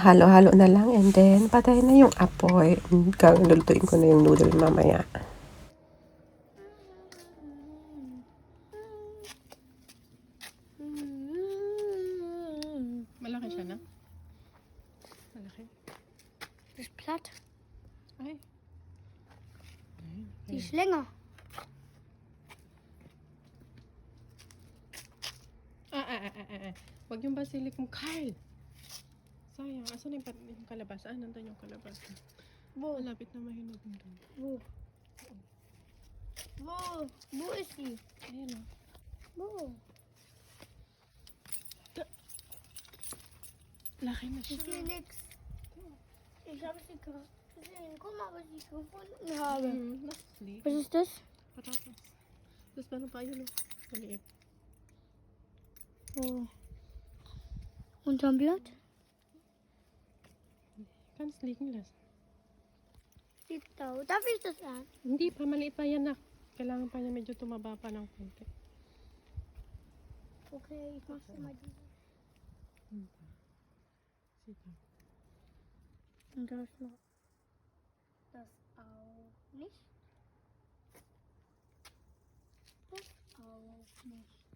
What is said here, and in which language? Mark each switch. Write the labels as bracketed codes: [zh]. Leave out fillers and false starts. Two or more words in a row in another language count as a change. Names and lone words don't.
[tl] Halo-halo na lang [en] and then [tl] patay na yung apoy. Lulutuin ko na yung noodle mamaya. Malaki siya na? Malaki? [de] Das ist platt. [tl] Ay. [de] Die ist länger. [tl] Huwag yung basilikum, Kyle! Sayang, asan yung kalabasa? Nandun yung kalabasa. [de] Wo? [tl] Malapit na mahinog doon. [de] Wo? Wo ist sie? [tl] Ayan o. [de] Wo? [tl] Laki na [de] Ich [tl] siya. [de] sehe nix. Ich habe sie gerade gesehen. Guck mal, was ich gefunden habe. Was ist das? [tl] Patatas. Tapos paano pa yun o? Maliit. [de] Wo? Unterm Blatt? Kannst liegen lassen. Liegt da. Darf ich das an? [tl] Hindi pa, maliit pa yan na. Kailangan pa niya medyo tumaba pa ng konti. [de] Okay, ich mach's immer diese. [tl] Sige. [de] Und das noch. Das auch nicht. Das auch nicht.